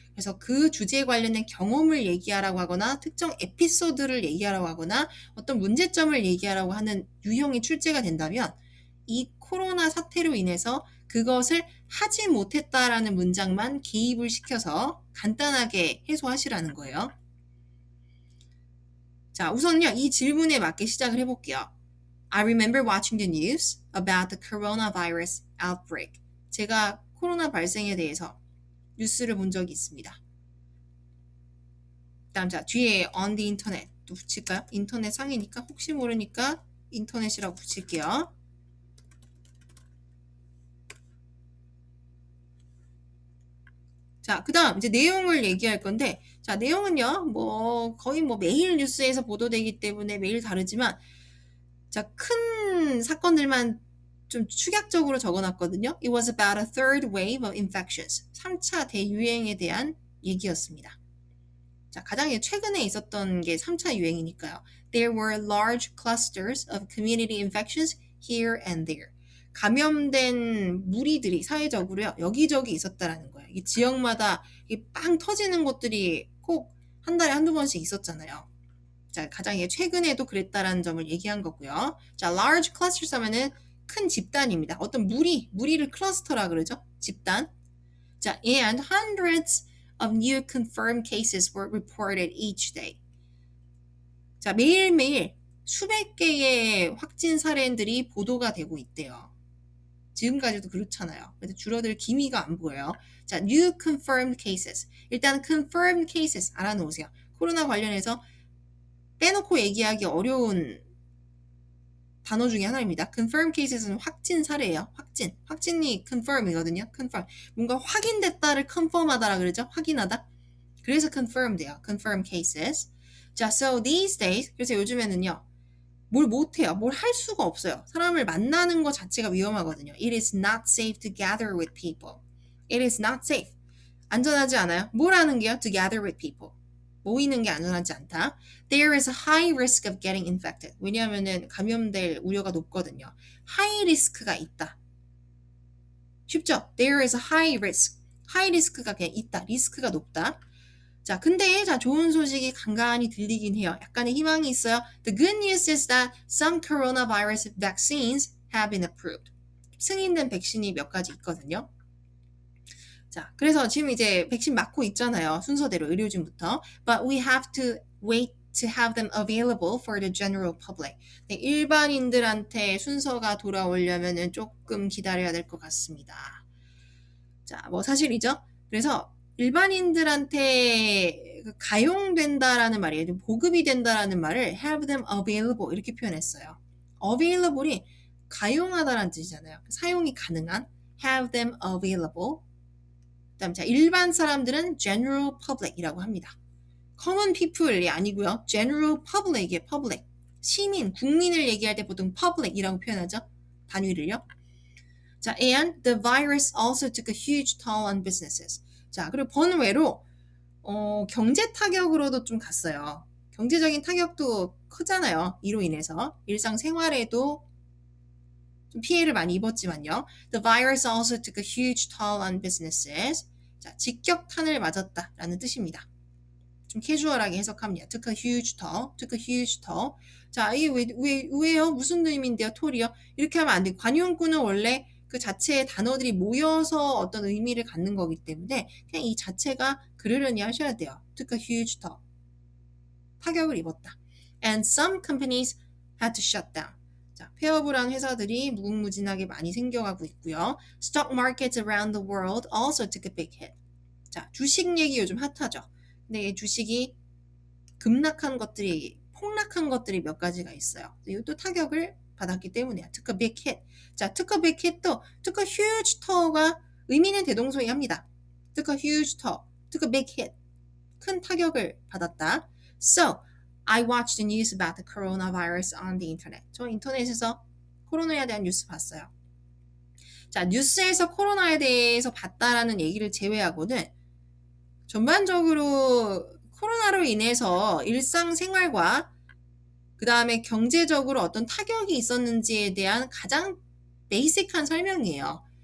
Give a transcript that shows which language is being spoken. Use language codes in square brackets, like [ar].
[ko] 그래서 그 주제에 관련된 경험을 얘기하라고 하거나 특정 에피소드를 얘기하라고 하거나 어떤 문제점을 얘기하라고 하는 유형이 출제가 된다면 이 코로나 사태로 인해서 그것을 하지 못했다라는 문장만 기입을 시켜서 간단하게 해소하시라는 거예요. 자, 우선요, 이 질문에 맞게 시작을 해볼게요. [en] I remember watching the news about the coronavirus outbreak. [ko] 제가 코로나 발생에 대해서 뉴스를 본 적이 있습니다. 다음 자, 뒤에 [en] on the internet [ko] 또 붙일까요? 인터넷 상이니까 혹시 모르니까 인터넷이라고 붙일게요. 자, 그 다음 이제 내용을 얘기할 건데, 자, 내용은요, 뭐 거의 뭐 매일 뉴스에서 보도되기 때문에 매일 다르지만 자, 큰 사건들만 좀 축약적으로 적어놨거든요. [en] It was about a third wave of infections. [ko] 3차 대유행에 대한 얘기였습니다. 자, 가장 최근에 있었던 게 3차 유행이니까요. [en] There were large clusters of community infections here and there. [ko] 감염된 무리들이 사회적으로요. 여기저기 있었다라는 거예요. 이 지역마다 빵 터지는 곳들이 꼭 한 달에 한두 번씩 있었잖아요. 자, 가장 최근에도 그랬다라는 점을 얘기한 거고요. 자, [en] large clusters [ko] 하면은 큰 집단입니다. 어떤 무리를 클러스터라 그러죠? 집단. [en] 자, and hundreds of new confirmed cases were reported each day. [ko] 자, 매일매일 수백 개의 확진 사례들이 보도가 되고 있대요. 지금까지도 그렇잖아요. 그래서 줄어들 기미가 안 보여요. 자, [en] new confirmed cases. [ko] 일단 [en] confirmed cases [ko] 알아놓으세요. 코로나 관련해서 빼놓고 얘기하기 어려운 단어 중에 하나입니다. [en] confirmed cases [ko] 는 확진 사례예요. 확진이 confirm이거든요. confirm. 뭔가 확인됐다를 confirm하다라 그러죠. 확인하다. 그래서 confirmed예요. confirmed cases. 자, [en] so these days [ko] 그래서 요즘에는요. 뭘 못해요. 뭘 할 수가 없어요. 사람을 만나는 것 자체가 위험하거든요. [en] It is not safe to gather with people. It is not safe. [ko] 안전하지 않아요. 뭘 하는 게요? [en] To gather with people. [ko] 모이는 게 안전하지 않다. [en] There is a high risk of getting infected. [ko] 왜냐하면 감염될 우려가 높거든요. high risk가 있다. 쉽죠? [en] There is a high risk. [ko] high risk가 그냥 있다. 리스크가 높다. 자, 근데 자 좋은 소식이 간간히 들리긴 해요. 약간의 희망이 있어요. [en] The good news is that some coronavirus vaccines have been approved. [ko] 승인된 백신이 몇 가지 있거든요. 자, 그래서 지금 이제 백신 맞고 있잖아요. 순서대로 의료진부터. [en] But we have to wait to have them available for the general public. [ko] 네, 일반인들한테 순서가 돌아오려면은 조금 기다려야 될 것 같습니다. 자, 뭐 사실이죠. 그래서 일반인들한테 가용된다라는 말이에요. 보급이 된다라는 말을 [en] have them available [ko] 이렇게 표현했어요. available이 가용하다라는 뜻이잖아요. 사용이 가능한 [en] have them available. [ko] 그다음 자 일반 사람들은 [en] general public [ko] 이라고 합니다. [en] common people [ko] 이 아니고요. general public이에요. public. 시민, 국민을 얘기할 때 보통 public이라고 표현하죠. 단위를요. [en] 자, and the virus also took a huge toll on businesses. [ko] 자, 그리고 번외로 경제 타격으로도 좀 갔어요. 경제적인 타격도 크잖아요. 이로 인해서 일상생활에도 좀 피해를 많이 입었지만요. [en] The virus also took a huge toll on businesses. [ko] 자, 직격탄을 맞았다라는 뜻입니다. 좀 캐주얼하게 해석합니다. [en] took a huge toll, took a huge toll. [ko] 자, 이게 왜요? 무슨 의미인데요? 톨이요? 이렇게 하면 안 돼. 관용구는 원래 그 자체의 단어들이 모여서 어떤 의미를 갖는 거기 때문에 그냥 이 자체가 그러려니 하셔야 돼요. [en] took a huge toll. [ko] 타격을 입었다. [en] And some companies had to shut down. [ko] 자, 폐업을 한 회사들이 무궁무진하게 많이 생겨가고 있고요. [en] Stock markets around the world also took a big hit. [ko] 자, 주식 얘기 요즘 핫하죠. 근데 이 주식이 폭락한 것들이 몇 가지가 있어요. 이것도 타격을 받았기 때문에 [en] took a big hit. [ko] 자, [en] took a big hit [ko] 도 [en] took a huge toll [ko] 가 의미는 대동소이합니다. [en] took a huge toll, took a big hit. [ko] 큰 타격을 받았다. [en] So, I watched the news about the coronavirus on the internet. [ko] 저 인터넷에서 코로나에 대한 뉴스 봤어요. 자, 뉴스에서 코로나에 대해서 봤다라는 얘기를 제외하고는 전반적으로 코로나로 인해서 일상생활과 그 다음에 경제적으로 어떤 타격이 있었는지에 대한 가장 베이직한 설명이에요.